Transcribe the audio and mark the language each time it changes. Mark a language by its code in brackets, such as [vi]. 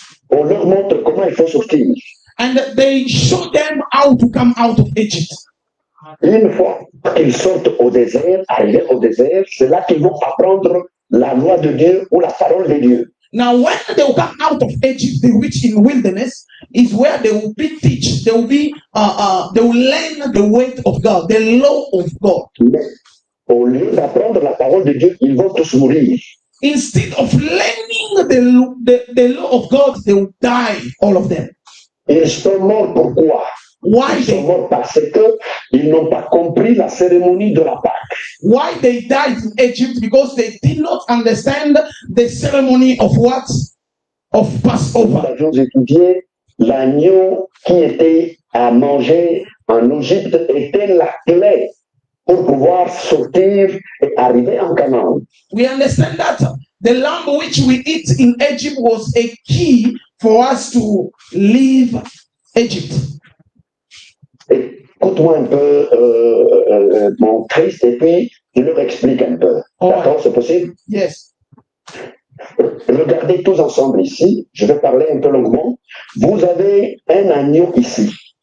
[fr] On leur montre comment il faut sortir. [en] And they showed them how to come out of Egypt. [fr] Une fois qu'ils sortent au désert, arrivés au désert, c'est là qu'ils vont apprendre la loi de Dieu ou la parole de Dieu. [en] Now, when they will come out of Egypt, they reach in wilderness, is where they will be teach. They will be, they will learn the word of God, the law of God. [fr] Mais au lieu d'apprendre la parole de Dieu, ils vont tous mourir. [en] Instead of learning the law of God, they will die, all of them. [fr] Ils sont morts pourquoi? [en] Why [fr] ils sont morts parce qu'ils n'ont pas compris la cérémonie de la Pâque. [en] Why they died in Egypt? Because they did not understand the ceremony of what? Of Passover. [fr] Nous avions étudié l'agneau qui était à manger en Égypte était la clé pour pouvoir sortir et arriver en Canaan. [en] We understand that the lamb which we eat in Egypt was a key for us to leave Egypt. [fr] Écoute-moi un peu, mon Christ, et puis je leur explique un peu. D'accord, c'est possible? [en] Yes. [fr] Regardez tous ensemble ici, je vais parler un peu longuement. Vous avez un agneau ici.